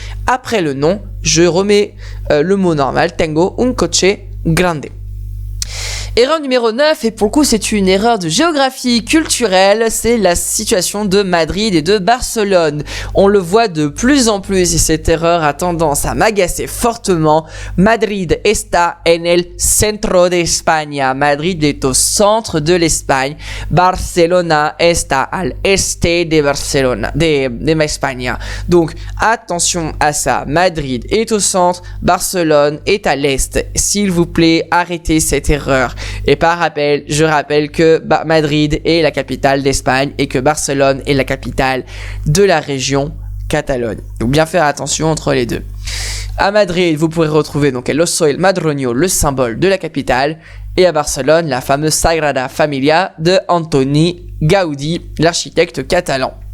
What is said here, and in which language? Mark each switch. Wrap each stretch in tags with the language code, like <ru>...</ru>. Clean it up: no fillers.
<fr>Après le nom, je remets le mot normal,</fr> <es>tengo un coche grande.</es> <fr>Erreur numéro 9, et pour le coup c'est une erreur de géographie culturelle, c'est la situation de Madrid et de Barcelone. On le voit de plus en plus et cette erreur a tendance à m'agacer fortement.</fr> <es>Madrid está en el centro de España.</es> <fr>Madrid est au centre de l'Espagne.</fr> <es>Barcelona está al este de Barcelona, de España.</es> <fr>Donc attention à ça. Madrid est au centre, Barcelone est à l'est. S'il vous plaît, arrêtez cette erreur. Et par rappel, je rappelle que Madrid est la capitale d'Espagne et que Barcelone est la capitale de la région Catalogne. Donc bien faire attention entre les deux. À Madrid, vous pourrez retrouver donc</fr> <es>el oso el madroño,</es> <fr>le symbole de la capitale, et à Barcelone, la fameuse Sagrada Familia de Antoni Gaudí, l'architecte catalan.</fr>